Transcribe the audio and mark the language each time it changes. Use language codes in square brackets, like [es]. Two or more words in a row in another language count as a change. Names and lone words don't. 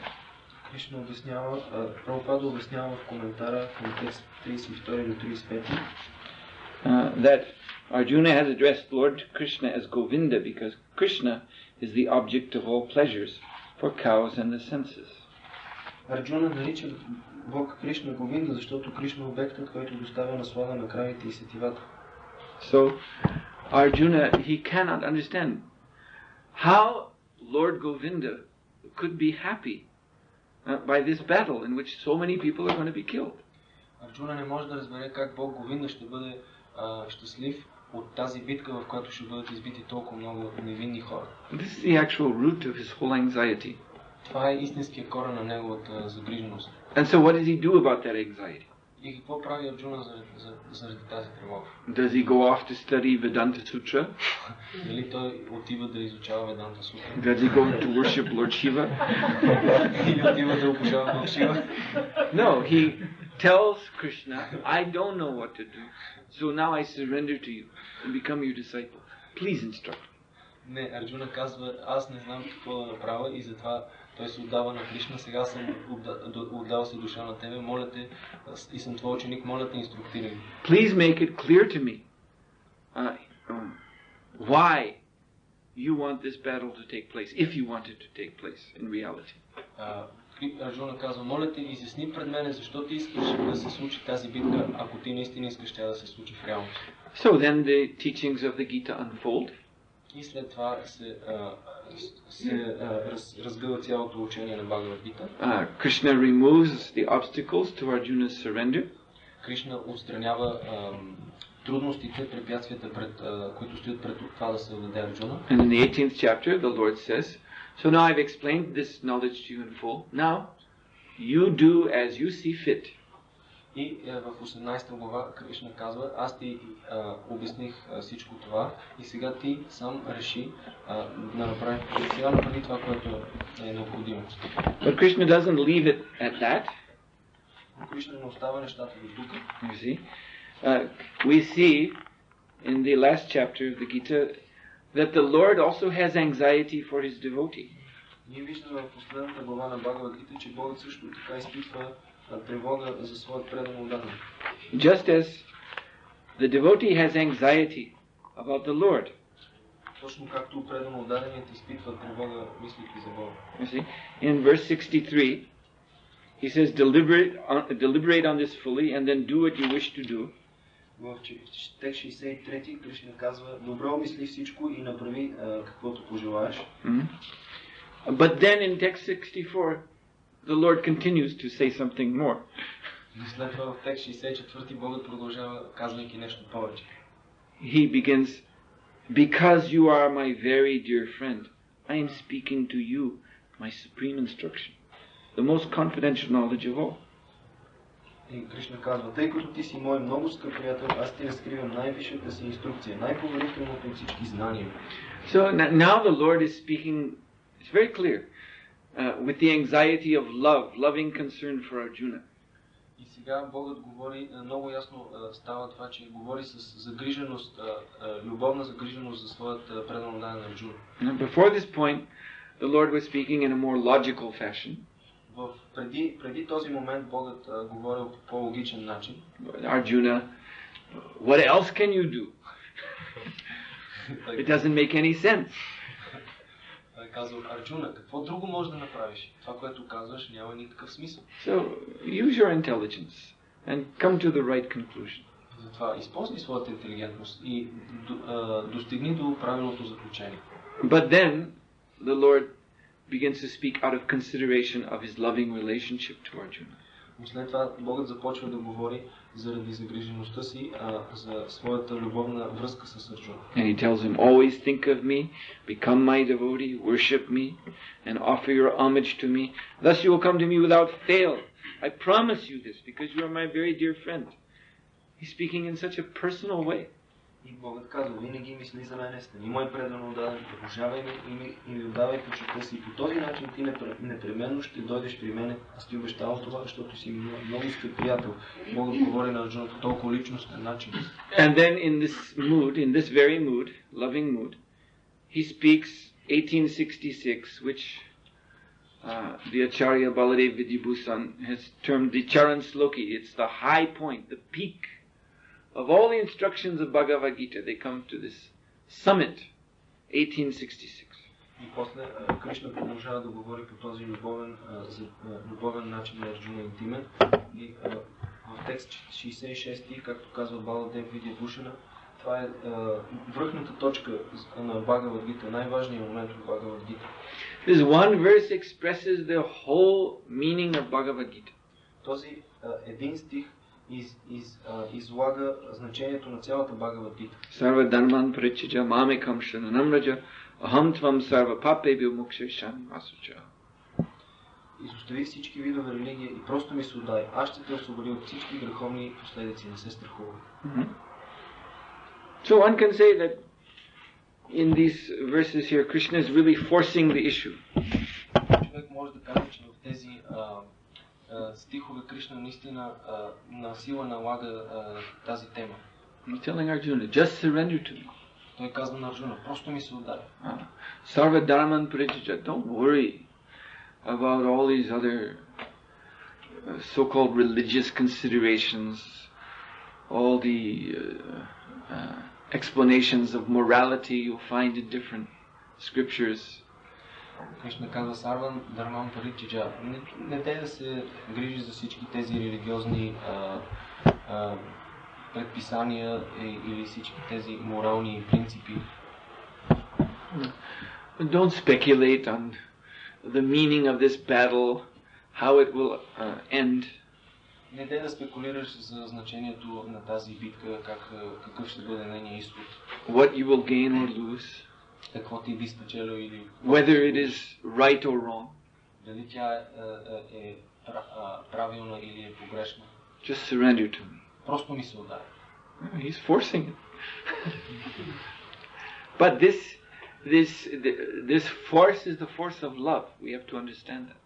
[bg] Кришна обяснява, Прабхупада обяснява в коментара към текст 32 до 35. [en] That Arjuna has addressed Lord Krishna as Govinda because Krishna is the object of all pleasures for cows and the senses. [bg] Арджуна нарича Бог Кришна Говинда, защото Кришна е обектът, който доставя наслада на кравите и сетивата. [en] So Arjuna, he cannot understand how Lord Govinda could be happy by this battle in which so many people are going to be killed. [bg] Арджуна не може да разбере как Бог Говинда ще бъде щастлив от тази битка, в която ще бъдат избити толкова много невинни хора. [en] This is the actual root of his whole anxiety. [bg] Това е истинския корен на неговата загриженост. [en] And so what does he do about that anxiety? [bg] И какво прави Арджуна заради тази тревога? [en] Does he go off to study Vedanta Sutra? [bg] Дали той отива да изучава Веданта Сутра? [en] Does he go to worship Lord Shiva? [bg] Или отива да обожава Бог Шива? [en] No, he tells Krishna, I don't know what to do, so now I surrender to you and become your disciple. Please instruct me. [bg] Не, Арджуна казва, аз не знам какво да направя и затова той се отдава на Кришна, сега съм отдал се душа на тебе, моля те, и съм твой ученик, моля те, инструктирай. [en] Please make it clear to me why you want this battle to take place, if you want it to take place in reality. [bg] Арджуна казва, моля те, изясни пред мене, защо ти искаш да се случи тази битка, ако ти наистина искаш тя да се случи в реалност. [en] So then the teachings of the Gita unfold. [bg] И след това се разгъва цялото учение на Бхагавад Гита. [en] Krishna removes the obstacles to Arjuna's surrender. [bg] Кришна отстранява трудностите, препятствията, които стоят пред това да се отдаде Арджуна. [en] And in the 18th chapter, the Lord says, so now I've explained this knowledge to you in full. Now, you do as you see fit. [bg] И в 18 глава Кришна казва, аз ти обясних всичко това и сега ти сам реши да направи това, което е необходимо. [en] But Krishna doesn't leave it at that. [bg] Кришна не остава нещата до тук. [en] You see, we see in the last chapter of the Gita that the Lord also has anxiety for his devotee. [bg] Ние виждаме в последната глава на Бхагавад Гита, че Бог също така изпитва тревога за своят предан отдаден. [en] Just as the devotee has anxiety about the Lord. [bg] Точно както предан отдаденият изпитва тревога, мислейки за Бога. [en] You see, in verse 63, he says, deliberate on this fully and then do what you wish to do. [bg] В текст 63 Кришна казва, добро мисли всичко и направи каквото пожелаеш. [en] But then in text 64, the Lord continues to say something more. [bg] След това в текст 64 Богът продължава, казвайки нещо повече. [en] He begins, because you are my very dear friend, I am speaking to you my supreme instruction, the most confidential knowledge of all. [bg] И Кришна казва, тъй като ти си мой много скъп приятел, аз ти разкривам най-висшата си инструкция, най-поверителното от всички знания. [en] So now the Lord is speaking, it's very clear, with the anxiety of love, loving concern for Arjuna. [bg] И сега Богът говори, много ясно става това, че говори с загриженост, любовна загриженост за своят предан отдаден Арджуна. [en] Before this point, the Lord was speaking in a more logical fashion. [bg] Преди този момент Богът говорил по по-логичен начин. [en] Arjuna, what else can you do? It doesn't make any sense. [bg] казал: Арджуна, какво друго можеш да направиш? Това, което казваш, няма никакъв смисъл. [en] So, use your intelligence and come to the right conclusion. [bg] Затова използвай своята интелигентност и достигни до правилното заключение. [en] But then, the Lord begins to speak out of consideration of his loving relationship to Arjuna. [bg] Но след това Богът започва да говори заради загрижеността си за своята любовна връзка с Арджуна. [en] And he tells him, always think of me, become my devotee, worship me, and offer your homage to me. Thus you will come to me without fail. I promise you this, because you are my very dear friend. He's speaking in such a personal way. [bg] И Богът казва: винаги мисли за мене, стани мой предано отдаден, обожавай ме и ми отдавай почитта си. По този начин ти непременно ще дойдеш при мене. Аз ти обещавам това, защото си ми много скъп приятел. Богът говори на Арджуна по толкова личностен начин. [en] And then in this mood, in this very mood, loving mood, he speaks 1866, which the Acharya Baladev Vidyabhusan has termed the Charan Sloki. It's the high point, the peak of all the instructions of Bhagavad Gita. They come to this summit, 1866. [bg] И после Кришна продължава да говори по този любовен начин на Арджуна интимен. И в текст 66, както казва Баладев Видябушана, това е връхната точка на Бхагавад Гита, най-важният момент в Бхагавад Гита. [en] This one verse expresses the whole meaning of Bhagavad Gita. [bg] Този един стих излага значението на цялата Бхагавад Гита. [sa] सर्व धर्मान् परित्यज्य मामेकं शरणं व्रज अहं त्वां सर्व पापेभ्यो मोक्षयिष्यामि मा शुचः. [bg] Изостави всички видове религия и просто ми се отдай. Аз ще те освободя от всички греховни последици. Не се страхувай. [en] So one can say that in these verses here, Krishna is really forcing the issue. [bg] Човек може да каже, че в тези стихове Кришна наистина на сила налага тази тема. [en] He's telling Arjuna, just surrender to me. [bg] Той казва на Арджуна: просто ми се отдай. [sa] सर्व धर्मान् परित्यज्य, [en] don't worry about all these other so-called religious considerations, all the explanations of morality you'll find in different scriptures. [bg] Кришна казва: [sa] सर्व धर्मान् परित्यज्य, [bg] не те да се грижи за всички тези религиозни предписания или всички тези морални принципи. [en] Don't speculate on the meaning of this battle, how it will end. [bg] Не те да спекулираш за значението на тази битка, какъв ще бъде нейният изход. [en] What you will gain or lose. [bg] Какво ти би спечелил или... [en] Whether it is right or wrong. [bg] Дали тя е правилна или е погрешна. [en] Just surrender to me. [bg] Просто ми се отдай. [en] He's forcing it. But this force is the force of love. We have to understand that.